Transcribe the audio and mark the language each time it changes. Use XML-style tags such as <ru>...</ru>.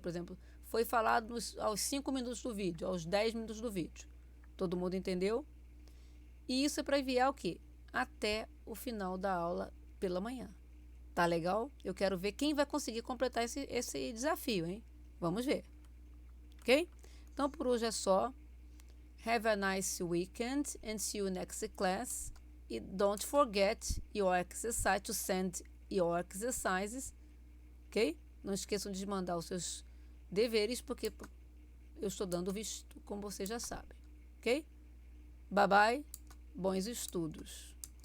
<pt>Por exemplo, foi falado aos 5 minutos do vídeo, aos 10 minutos do vídeo. Todo mundo entendeu? E isso é para enviar o quê? Até o final da aula pela manhã. Tá legal? Eu quero ver quem vai conseguir completar esse desafio, hein? Vamos ver. Ok? Então, por hoje é só.</pt> <en>Have a nice weekend and see you next class. E don't forget your exercise, to send your exercises. Ok?</en> <pt>Não esqueçam de mandar os seus deveres, porque eu estou dando visto, como vocês já sabem. Ok? Bye bye. Bons estudos.</pt>